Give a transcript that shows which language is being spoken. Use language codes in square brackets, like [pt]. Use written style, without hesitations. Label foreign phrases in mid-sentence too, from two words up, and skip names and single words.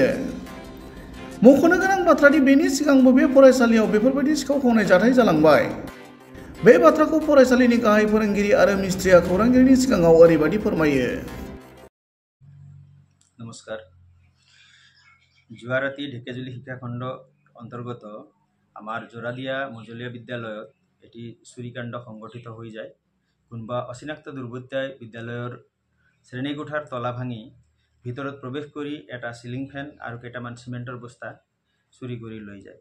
[brx] मख'नो गोनां बाथ्रादि बेनि सिगांबो बे फरायसालियाव बेफोरबायदि सिखाव खावनाय जाथाय जालांबाय। बे बाथ्राखौ फरायसालिनि गाहाय फोरोंगिरि आरो मिस्ट्रिया खौरांगिरिनि सिगाङाव ओरैबायदि फोरमायो। [as] नमस्कार। जुवाराती ढेकियाजुली শিক্ষাখণ্ড অন্তর্গত আমার জোরাদিয়া মজলীয়া বিদ্যালয়ত এটি চুরিকাণ্ড সংঘটিত হৈ যায়। কোনোবা অচিনাক্ত দুৰ্বৃত্তই বিদ্যালয়ৰ শ্ৰেণীকোঠাৰ তলা ভাঙি ভিতৰত প্ৰৱেশ কৰি এটা সিলিং ফেন আৰু কেইটামান চিমেণ্টৰ বস্তা চুৰি কৰি লৈ যায়।